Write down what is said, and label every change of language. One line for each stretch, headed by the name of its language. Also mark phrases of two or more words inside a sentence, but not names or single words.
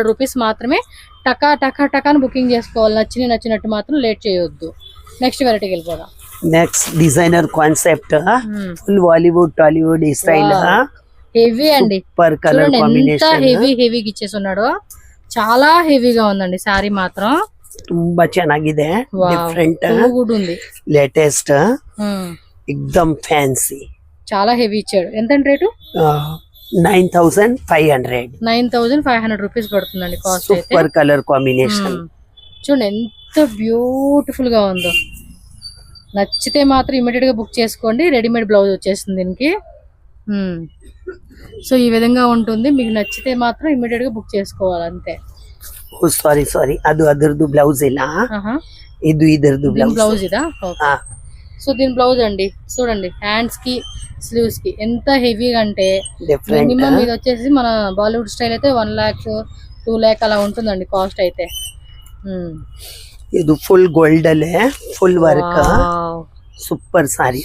Telugu: రూపీస్ మాత్రమే. టకా టకా టకాని బుకింగ్ చేసుకోవాలి. నచ్చినట్టు మాత్రం లేట్ చేయొద్దు. నెక్స్ట్ వెరైటీకి వెళ్ళిపోదాం.
English: next designer concept, full Bollywood Tollywood style.
Telugu: హెవీ అండి,
English: super colour
Telugu: ఎంత కాంబినేషన్. హెవీగా ఇచ్చేసి ఉన్నాడు. చాలా హెవీగా ఉందండి సారీ మాత్రం.
Kannada: ತುಂಬಾ ಚೆನ್ನಾಗಿದೆ, ಡಿಫರೆಂಟ್,
Telugu: గుడ్ ఉంది, లేటెస్ట్, ఎక్దమ్ ఫ్యాన్సీ. చాలా హెవీ ఇచ్చాడు. ఎంత రేటు? 9,500 రూపీస్ పడుతుందండి కాస్ట్ అయితే.
English: super colour combination.
Telugu: చూడండి ఎంత బ్యూటిఫుల్ గా ఉందో. నచ్చితే మాత్రం ఇమీడియట్ గా బుక్ చేసుకోండి.
English: readymade blouse
Telugu: వచ్చేస్తుంది దీనికి. సో ఈ విధంగా ఉంటుంది. మీకు నచ్చితే మాత్రం ఇమీడియట్ గా బుక్ చేసుకోవాలి అంతే.
Kannada: సారీ ಅದು ಅದರದ್ದು ಬ್ಲೌಸ್ ಇಲ್ಲ, ಇದು ಇದರದ್ದು
Telugu: బ్లౌజ్ ఇదా? సో దీని బ్లౌజ్ అండి చూడండి, హ్యాండ్స్ కి స్లీవ్స్ కి ఎంత హెవీగా అంటే మినిమం ఇది వచ్చేసి మన
English: Bollywood style
Telugu: అయితే 1 lakh 2 lakh అలా ఉంటుందండి కాస్ట్ అయితే. ఇది
English: full gold
Telugu: అలే,
English: full work, super saree.